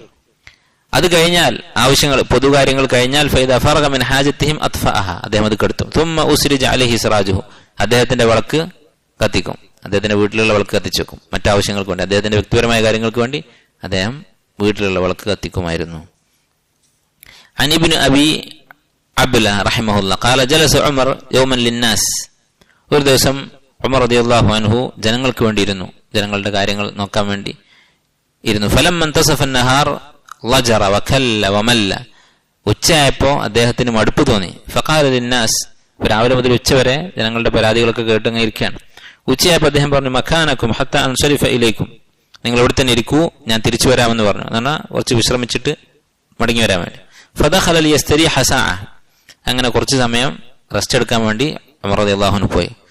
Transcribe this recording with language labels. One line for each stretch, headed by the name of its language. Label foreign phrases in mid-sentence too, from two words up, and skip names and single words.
Malayalam: അത് കഴിഞ്ഞാൽ ആവശ്യങ്ങൾ പൊതുകാര്യങ്ങൾ കഴിഞ്ഞാൽ
Arabic: فإذا فرغ من حاجتهم أطفأه,
Malayalam: അദ്ദേഹം അത് കെടുത്തും.
Arabic: ثم أسرج عليه سراجه,
Malayalam: അദ്ദേഹത്തിന്റെ വിളക്ക് കത്തിക്കും, അദ്ദേഹത്തിന്റെ വീട്ടിലുള്ള വിളക്ക് കത്തിച്ചു വെക്കും. മറ്റാവശ്യങ്ങൾക്ക് വേണ്ടി, അദ്ദേഹത്തിന്റെ വ്യക്തിപരമായ കാര്യങ്ങൾക്ക് വേണ്ടി അദ്ദേഹം വീട്ടിലുള്ള വിളക്ക് കത്തിക്കുമായിരുന്നു.
Arabic: عن ابن أبي عبلة رحمه الله قال جلس عمر يوما للناس,
Malayalam: ഒരു ദിവസം ഉമർ
Arabic: رضي الله عنه
Malayalam: ജനങ്ങൾക്ക് വേണ്ടി ഇരുന്നു, ജനങ്ങളുടെ കാര്യങ്ങൾ നോക്കാൻ വേണ്ടി ഇരുന്നു.
Arabic: فلما انتصف النهار ضجر وكل ومل,
Malayalam: ഉച്ചയായപ്പോ അദ്ദേഹത്തിന് മടുപ്പ് തോന്നി.
Arabic: فقال للناس,
Malayalam: രാവിലെ മുതൽ ഉച്ച വരെ ജനങ്ങളുടെ പരാതികളൊക്കെ കേട്ടങ്ങ് ഇരിക്കുകയാണ്. ഉച്ചയായപ്പോ അദ്ദേഹം പറഞ്ഞു
Arabic: مكانكم حتى أنصرف إليكم,
Malayalam: നിങ്ങൾ ഇവിടെ തന്നെ ഇരിക്കൂ, ഞാൻ തിരിച്ചു വരാമെന്ന് പറഞ്ഞു. എന്നാൽ കുറച്ച് വിശ്രമിച്ചിട്ട് മടങ്ങി വരാൻ വേണ്ടി.
Arabic: فدخل ليستريح ساعة,
Malayalam: അങ്ങനെ കുറച്ച് സമയം റെസ്റ്റ് എടുക്കാൻ വേണ്ടി ഉമർ
Arabic: رضي الله عنه
Malayalam: പോയി.